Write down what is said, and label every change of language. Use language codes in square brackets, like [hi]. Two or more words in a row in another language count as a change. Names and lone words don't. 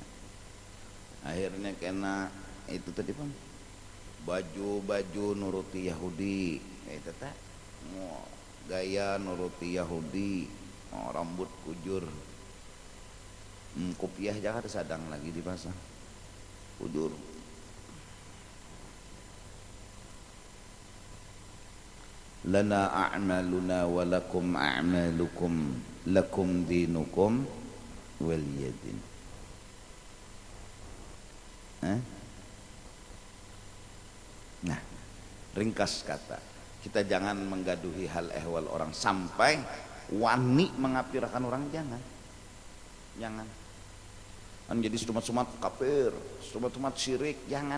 [bjn] Akhirnya kena itu tadi pun baju nuruti Yahudi, itu tak gaya nuruti Yahudi, rambut kujur, kopiah jangan sadang lagi dipasang kujur. [ar] لنا أعمالنا ولكم أعمالكم لكم دينكم ولي دين. [bjn] Nah ringkas kata, kita jangan menggaduhi hal ehwal orang sampai wani mengapirakan orang, jangan kan jadi sumat-sumat kafir, sumat-sumat syirik, jangan.